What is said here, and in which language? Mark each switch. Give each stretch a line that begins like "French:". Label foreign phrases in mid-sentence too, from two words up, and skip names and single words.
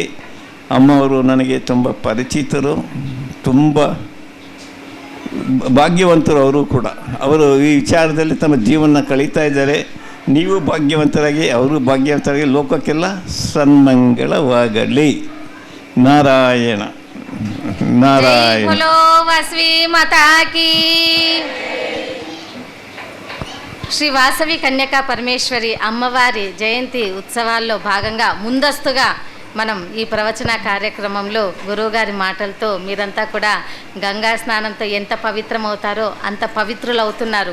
Kannada: ಅಮ್ಮವರು ನನಗೆ ತುಂಬ ಪರಿಚಿತರು, ತುಂಬ ಭಾಗ್ಯವಂತರು. ಅವರು ಕೂಡ ಅವರು ಈ ವಿಚಾರದಲ್ಲಿ ತಮ್ಮ ಜೀವನ ಕಳೀತಾ ಇದ್ದಾರೆ. ನೀವು ಭಾಗ್ಯವಂತರಾಗಿ, ಅವರು ಭಾಗ್ಯವಂತರಾಗಿ, ಲೋಕಕ್ಕೆಲ್ಲ ಸನ್ಮಂಗಳವಾಗಲಿ. ನಾರಾಯಣ నారాయణ.
Telugu: వాసవి మాతాకి. శ్రీ వాసవి కన్యకా పరమేశ్వరి అమ్మవారి జయంతి ఉత్సవాల్లో భాగంగా ముందస్తుగా మనం ఈ ప్రవచన కార్యక్రమంలో గురువుగారి మాటలతో మీరంతా కూడా గంగా స్నానంతో ఎంత పవిత్రమవుతారో అంత పవిత్రులవుతున్నారు.